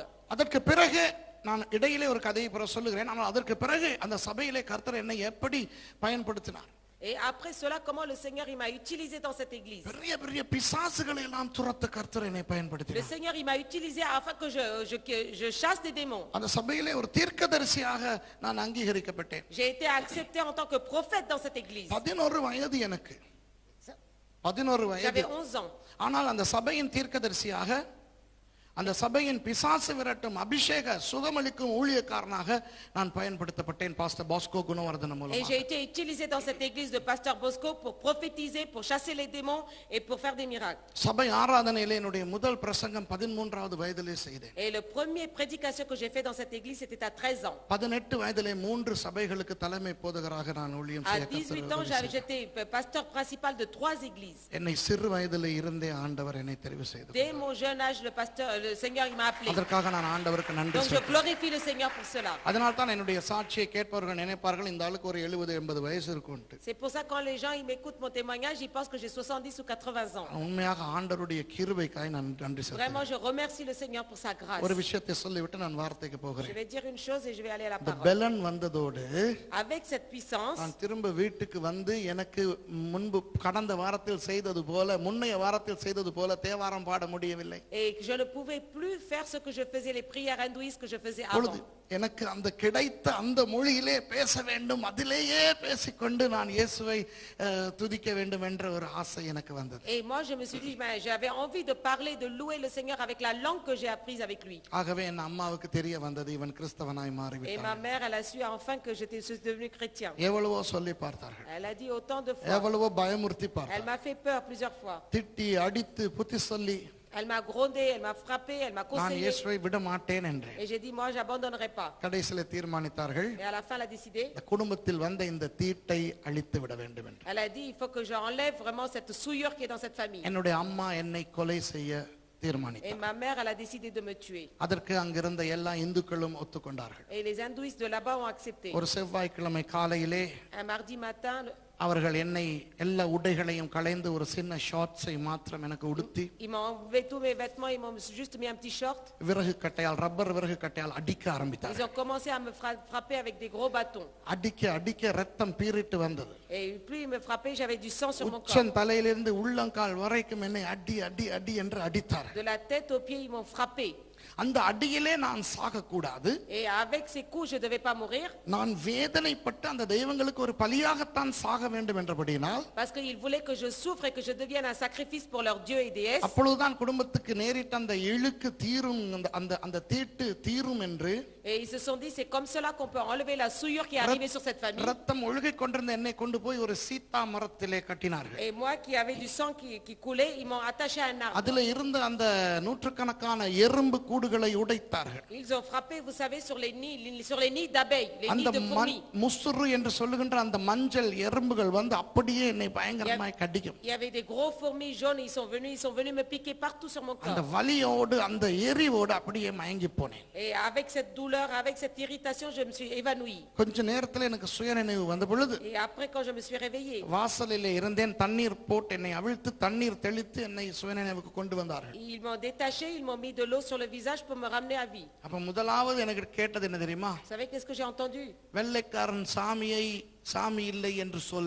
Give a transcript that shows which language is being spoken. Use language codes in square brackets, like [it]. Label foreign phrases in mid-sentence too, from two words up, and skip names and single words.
[ta] அதற்கு பிறகு நான் இடையிலே ஒரு கதையை பிறகு சொல்லுகிறேன். ஆனால் அதற்கு பிறகு அந்த சபையிலே கர்த்தர் என்னை எப்படி பயன்படுத்தினார். [fr] Et après cela, comment le Seigneur, il m'a utilisé dans cette église. [ta] பெரிய பெரிய பிசாசுகளை எல்லாம் துரத்த கர்த்தர் என்னை [fr] Le [ta] பயன்படுத்தினார். [fr] Seigneur, il m'a utilisé afin que je chasse des démons. [ta] அந்த சபையிலே ஒரு தீர்க்கதரிசியாக நான் அங்கீகரிக்கப்பட்டேன். [fr] J'ai été accepté en tant que prophète dans cette église. [ta] 11 வயது எனக்கு. 11 வயது. [fr] J'avais 11 ans. [ta] ஆனால் அந்த சபையின் தீர்க்கதரிசியாக, அந்த சபையின் பிசாசு விரட்டும் அபிஷேக சுகமளிக்கும் ஊழியக்காரனாக நான் பயன்படுத்தப்பட்டேன் பாஸ்டர் பாஸ்கோ குணவர்தன [fr] Et j'ai été utilisé dans cette église de pasteur Bosco pour prophétiser, pour chasser les démons et pour faire des miracles. [ta] சபை ஆராதனையிலே என்னுடைய முதல் பிரசங்கம் 13வது வயதிலே செய்தேன். [fr] Et le premier prédication que j'ai fait dans cette église, c'était à 13 ans. [ta] 18 வயதிலே 3 சபைகளுக்கு தலைமை போதகராக நான் ஊழியம் [fr] À [ta] செய்ய [fr] 18 ans, j'étais pasteur principal de 3 églises. [ta] என்னை சிறு வயதிலே இருந்தே ஆண்டவர் என்னை தெரிவு செய்தார். [fr] Dès mon jeune âge, le Seigneur, il m'a appelé. [ta] அதற்காக நான் ஆண்டவருக்கு நன்றி [fr] Donc je [ta] சொல்றேன். [fr] glorifie le Seigneur pour cela. [ta] அதனால தான் என்னுடைய சாட்சியை கேட்பவர்கள் நினைப்பார்கள் இந்த ஆளுக்கு ஒரு 70-80 வயசு இருக்கும்னு. [fr] C'est pour ça que quand les gens ils m'écoutent mon témoignage, ils pensent que j'ai 70 ou 80 ans. [ta] உண்மையாக ஆண்டவருடைய கிருபைக்காய் நான் நன்றி சொல்றேன். [fr] Vraiment, je remercie le Seigneur pour sa grâce. [ta] ஒரு விஷயத்தை சொல்லிவிட்டு நான் வார்த்தைக்கு [fr] Je [ta] போகிறேன். [fr] vais dire une chose et je vais aller à la [ta] இந்த [fr] parole. [ta] பெலன் வந்ததோடு [fr] Avec cette puissance, [ta] நான் திரும்ப வீட்டுக்கு வந்து எனக்கு முன்பு கடந்த வாரத்தில் செய்தது போல, முன்னைய வாரத்தில் செய்தது போல தேவாரம் பாட முடியவில்லை. [fr] et je ne pouvais plus faire ce que je faisais, les prières hindouistes que je faisais [ta] பொழுது [fr] avant. [ta] எனக்கு அந்த கிடைத்த அந்த மொழியிலே பேச வேண்டும், அதிலேயே பேசிக்கொண்டு நான் இயேசுவை துதிக்க வேண்டும் என்ற ஒரு ஆசை எனக்கு வந்தது. [fr] Et moi je me suis dit, j'avais envie de parler, de louer le Seigneur avec la langue que j'ai apprise avec lui. [ta] ஆகவே என் அம்மாவுக்கு தெரிய வந்தது இவன் கிறிஸ்தவனாய் [fr] Et ma [ta] மாறிவிட்டான். [fr] mère, elle a su enfin que je suis devenu chrétien. [ta] எவ்வளவோ சொல்லி பார்த்தார்கள், [fr] Elle a dit autant de fois. [ta] எவ்வளவோ பயமுறுத்தி [fr] Elle [ta] பார்த்தார்கள், [fr] m'a fait peur plusieurs fois. [ta] திட்டி அடித்து புத்தி சொல்லி [fr] Elle m'a grondé, elle m'a frappé, elle m'a [ta] நான் [fr] conseillé. [ta] இயேசுவை விட மாட்டேன் என்றேன். [fr] Et j'ai dit, moi, j'abandonnerai pas. [ta] கடைசியில தீர்மானித்தார்கள், [fr] Et à la fin, elle a décidé. [ta] இந்த குடும்பத்தில் வந்த இந்த தீட்டை அழித்து விட வேண்டும் என்று. [fr] Elle a dit, il faut que j'enlève vraiment cette souillure qui est dans cette famille. [ta] என்னுடைய அம்மா என்னை கொலை செய்ய [fr] Et [ta] தீர்மானித்தார். [fr] ma mère, elle a décidé de me tuer. [ta] அதற்கு அங்கிருந்த எல்லா இந்துக்களும் ஒத்துக்கொண்டார்கள். [fr] Et les hindouistes de là-bas ont accepté. [ta] ஒரு செவ்வாய்க்கிழமை காலையிலே [fr] Un mardi matin, [ta] அவர்கள் என்னை எல்லா உடைகளையும் களைந்து ஒரு சின்ன ஷார்ட்ஸை மாத்திரம் எனக்கு உடுத்தி [fr] Ils m'ont enlevé tous mes vêtements, ils m'ont juste mis un petit short. [ta] விறகு கட்டையால் ரப்பர் விறகு கட்டையால் அடிக்க [fr] Ils [ta] ஆரம்பித்தார்கள். [fr] ont commencé à me frapper avec des gros bâtons. [ta] அடிக்க அடிக்க ரத்தம் பீறிட்டு வந்தது. [fr] Et plus ils me frappaient, j'avais du sang sur mon corps. [ta] உச்சன் தலையிலிருந்து உள்ளங்கால் வரைக்கும் என்னை அடி அடி அடி என்று அடித்தார்கள். [fr] De la tête aux pieds, ils m'ont frappé. [ta] அந்த அடியிலே நான் சாகக்கூடாது. [fr] Et avec ces coups, je ne devais pas mourir. [ta] நான் வேதனைப்பட்டு அந்த தெய்வங்களுக்கு ஒரு பலியாகத்தான் சாக வேண்டும் என்றபடினால் [fr] Parce qu'ils voulaient que je souffre et que je devienne un sacrifice pour leurs dieux et déesses. [ta] அப்பொழுதுதான் குடும்பத்துக்கு நேரிட்ட அந்த இழுக்கு தீரும் அந்த தீட்டு தீரும் என்று [fr] Et ils se sont dit, c'est comme cela qu'on peut enlever la souillure qui est arrivée sur cette famille. [ta] ரத்தம் ஒழுகிக் கொண்டிருந்த என்னை கொண்டு போய் ஒரு சீத்தா மரத்திலே கட்டினார்கள். [fr] Et moi qui avais du sang qui coulait, ils m'ont attaché à un arbre. [ta] அதுல இருந்த அந்த நூற்றுக்கணக்கான எறும்பு கூடுகளை உடைத்தார்கள். [fr] Ils ont frappé, vous savez, sur les nids d'abeilles, les nids [ta] அந்த [fr] de fourmis. [ta] முசுறு என்று சொல்லுகின்ற அந்த மஞ்சள் எறும்புகள் வந்து அப்படியே என்னை பயங்கரமாய் கடிக்கும். [fr] Il y avait des gros fourmis jaunes, ils sont venus me piquer partout sur mon [ta] அந்த [fr] corps. [ta] வலியோடு அந்த எரிவோடு அப்படியே மயங்கி போனேன். [fr] Et avec cette douleur, avec cette irritation, je me suis évanouie. [ta] கொஞ்ச நேரத்துல எனக்கு சுயநினைவு வந்த பொழுது [fr] Et après, quand je me suis réveillée, [ta] வாசலிலே இருந்தேன். தண்ணீர் போட்டு என்னை அவிழ்த்து தண்ணீர் தெளித்து என்னை சுயநினைவுக்கு கொண்டு வந்தார்கள். [fr] ils m'ont détaché, ils m'ont mis de l'eau sur le visage pour me ramener à vie. [ta] அப்ப முதலாவது எனக்கு கேட்டது என்ன தெரியுமா? [fr] Vous savez qu'est-ce que j'ai entendu? [ta] வெள்ளைக்காரன் சாமியை சாமி இல்லை என்று சொல்.